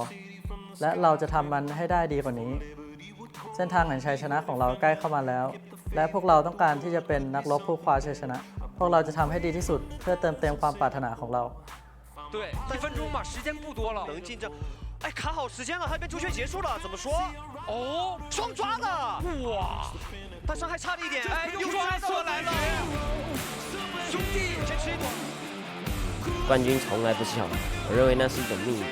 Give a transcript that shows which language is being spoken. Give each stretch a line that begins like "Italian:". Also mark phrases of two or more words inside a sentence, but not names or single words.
Thai: และเราจะทำมันให้ได้ดีกว่านี้เส้นทางแห่งชัยชนะของเราใกล้เข้ามาแล้วและพวกเราต้องการที่จะเป็นนักรบผู้คว้าชัยชนะพวกเราจะทำให้ดีที่สุดเพื่อเติมเต็มความปรารถนาของเรา
Chinese: 对1分钟嘛时间不多了能进这哎卡好时间了还没朱雀结束了怎么说哦双抓了哇但伤害差了一点哎又抓出来了兄弟坚持一波冠军从来不是巧合，我认为那是一种命运。